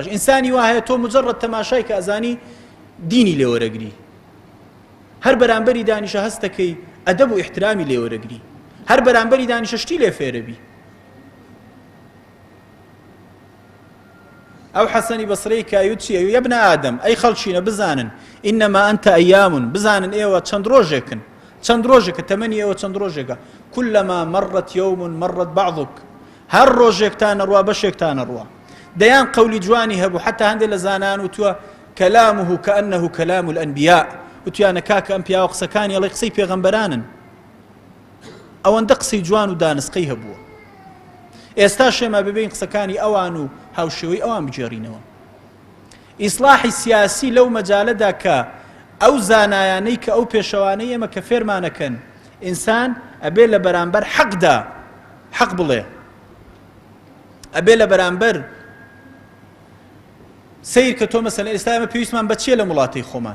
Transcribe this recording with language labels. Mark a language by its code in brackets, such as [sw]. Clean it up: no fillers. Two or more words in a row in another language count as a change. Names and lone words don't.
[ckb] ئینسانی وایە تۆ مجرد تەماشای کە ئەزانی دینی لێوەرەگری، هەر بەرامبەری دانیشە هەستەکەی ئەدەب و احترامی لێوەرەگری، هەر بەرامبەری دانیشە شتی لێ فێرەبی. ئەو حەسەنی بەسرەی کایوت چییە؟ [ar] یا ابن ئادەم [ckb] ئەی خەڵکینە بزانن [ar] ئینەما ئەنتە ئەیامون، [ckb] بزانن ئێوە چەند ڕۆژێکن، چەند ڕۆژێکە تەمەنی ئێوە چەند ڕۆژێکە، [ar] كلما مرت يوم مرت بعضك، [ckb] هەر ڕۆژێکتانە ڕوا بەشێکتانە ڕوا. دەیان قەولی جوانی هەبوو حتا هەندێک لە زانان وتووە [ar] كلامه كأنه كلام الأنبياء، [ckb] وتیانە کاکە ئەم پیاوە قسەکانی ئەڵێ قسەی پێغەمبەرانن. ئەوەندە قسەی جوان و دانسقەی هەبووە. ئێستا شێمە ببین قسەکانی ئەوان و هاوشێوەی ئەوان بجێڕینەوە. ئیسلاحی سیاسی لەو مەجالەدا کە ئەو زانایانەی کە ئەو پێشەوانەی ئێمە کە فێرمانەکەن ئینسان ئەبێ لە بەرامبەر حەقدا حەق بڵێ، ئەبێ لە بەرامبەر سیر کە تۆ مەسەلەن ئێستا ئێمە پێویستمان بە چیە لە وڵاتی خۆمان؟